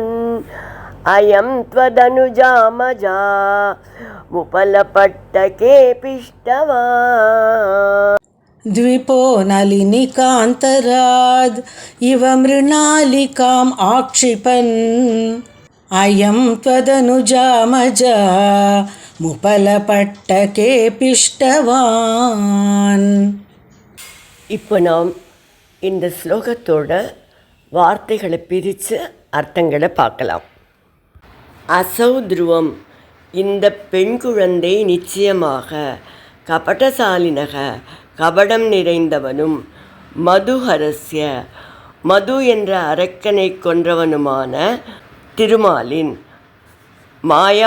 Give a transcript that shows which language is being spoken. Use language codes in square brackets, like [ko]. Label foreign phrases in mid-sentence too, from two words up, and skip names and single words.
[sa] अयं त्वदनुजामजा मुपलपट्टके पिष्टवान्. द्विपो नलिनिकान्तराद् इव मृणालिकाम् आक्षिपन्. अयं त्वदनुजामजा मुपलपट्टके पिष्टवान्. [ta] இப்போ நாம் இந்த ஸ்லோகத்தோட வார்த்தைகளை பிரித்து அர்த்தங்களை பார்க்கலாம். [sa] असौ ध्रुवम्, [ta] இந்த பெண் குழந்தை நிச்சயமாக, கபடசாலினக, கபடம் நிறைந்தவனும், மதுஹரஸ்ய, மது என்ற அரக்கனை கொன்றவனுமான திருமாலின், மாயா